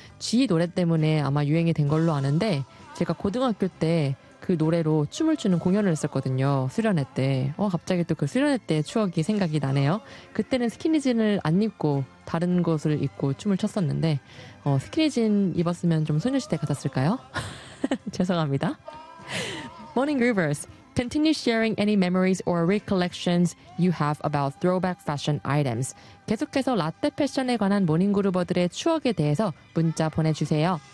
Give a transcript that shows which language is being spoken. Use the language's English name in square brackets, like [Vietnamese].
[Korean] G 노래 때문에 아마 유행이 된 걸로 아는데 제가 고등학교 때 그 노래로 춤을 추는 공연을 했었거든요. 수련회 때. 갑자기 또 그 수련회 때 추억이 생각이 나네요. 그때는 스키니진을 안 입고 다른 것을 입고 춤을 췄었는데 스키니진 입었으면 좀 소녀시대 같았을까요? 죄송합니다. [English] Morning Groovers, continue sharing any memories or recollections you have about throwback fashion items. [Korean] 계속해서 라떼 패션에 관한 모닝그루버들의 추억에 대해서 문자 보내주세요.